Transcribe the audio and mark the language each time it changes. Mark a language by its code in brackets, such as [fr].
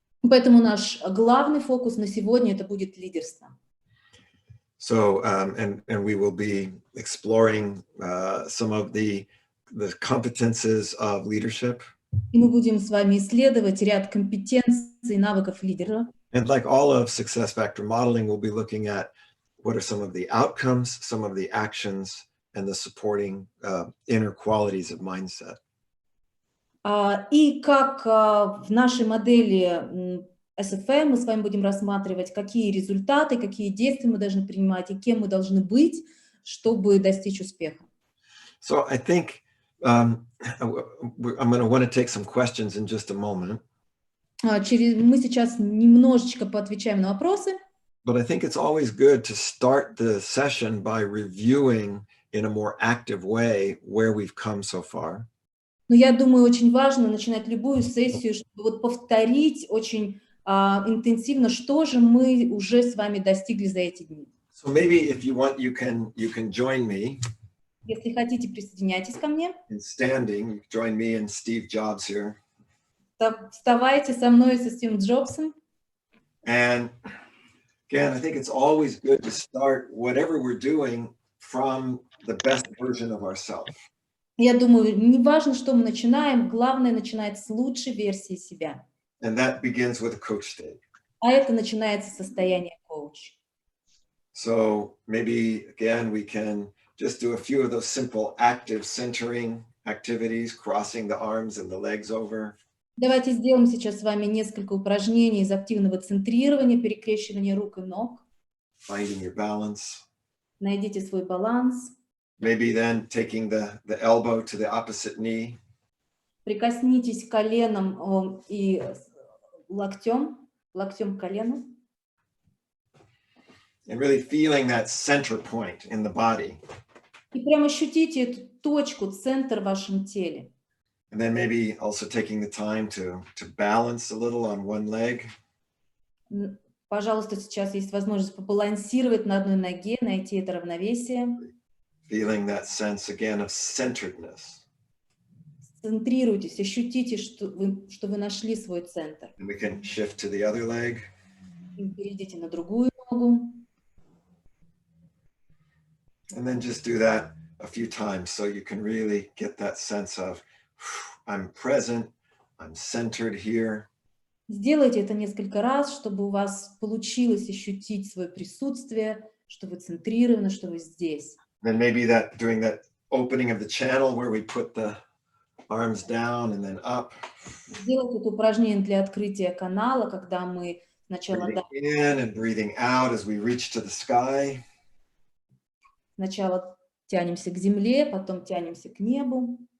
[ru] Поэтому наш главный фокус на сегодня это будет лидерство. [en] So and we will be exploring some of the competences of leadership. [ru] И мы будем с вами исследовать ряд компетенций и навыков лидера. [en] And like all of success factor modeling, we'll be looking at what are some of the outcomes, some of the actions, and the supporting inner qualities of mindset. [ru] И как в нашей модели SFM мы с вами будем рассматривать, какие результаты, какие действия мы должны принимать и кем мы должны быть, чтобы достичь успеха. [en] So I think I'm going to want to take some questions in just a moment. [ru] Мы сейчас немножечко поотвечаем на вопросы. [en] But I think it's always good to start the session by reviewing in a more active way where we've come so far. [ru] Но я думаю, очень важно начинать любую сессию, чтобы вот повторить очень интенсивно, что же мы уже с вами достигли за эти дни. [en] So maybe if you want, you can join me. [ru] Если хотите, присоединяйтесь ко мне. [en] In standing, join me and Steve Jobs here. [ru] Вставайте со мной и со Стивом Джобсом. [en] And again, I think it's always good to start whatever we're doing from the best version of ourselves. [ru] Я думаю, не важно, что мы начинаем, главное начинать с лучшей версии себя. [en] And that begins with a coach stage. [ru] А это начинается состояние коуч. [en] So maybe again, we can just do a few of those simple active centering activities, crossing the arms and the legs over. [ru] Давайте сделаем сейчас с вами несколько упражнений из активного центрирования, перекрещивания рук и ног. [en] Finding your balance. [ru] Найдите свой баланс. [en] Maybe then taking the elbow to the opposite knee. [ru] Прикоснитесь коленом и локтем к колену. [en] And really feeling that center point in the body. [ru] И прямо ощутите эту точку, центр в вашем теле. [en] And then maybe also taking the time to balance a little on one leg. [ru] Пожалуйста, сейчас есть возможность побалансировать на одной ноге, найти это равновесие. [en] Feeling that sense again of centeredness. [ru] Центрируйтесь, ощутите, что вы нашли свой центр. [en] And we can shift to the other leg. [ru] И перейдите на другую ногу. [en] And then just do that a few times so you can really get that sense of I'm present, I'm centered here. [ru] Сделайте это несколько раз, чтобы у вас получилось ощутить свое присутствие, что вы центрированы, что вы здесь. [en] Then maybe that doing that opening of the channel where we put the arms down and then up. [ru] Сделайте это упражнение для открытия канала, когда мы сначала [en] Breathing in and breathing out as we reach to the sky. [ru] Сначала тянемся к земле, потом тянемся к небу.